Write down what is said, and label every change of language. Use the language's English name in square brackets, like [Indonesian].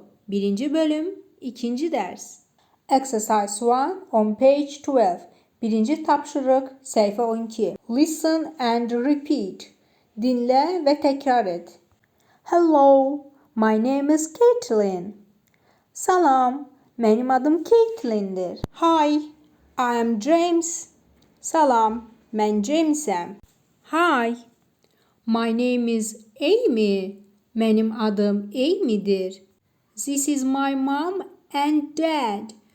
[Azerbaijani] Birinci bölüm, ikinci dərs. [English] Exercise 1 on page 12. [Azerbaijani] Birinci tapşırıq, səhifə 12. [English] Listen and repeat. [Azerbaijani] Dinlə və təkrar et. [English] Hello, my name is Caitlin. [Azerbaijani] Salam, mənim adım Caitlindir. [English] Hi, I am James. [Azerbaijani] Salam, mən Jamesəm. [English] Hi, my name is Amy. [Azerbaijani] Mənim adım Amy'dir. [English] This is my mom and dad.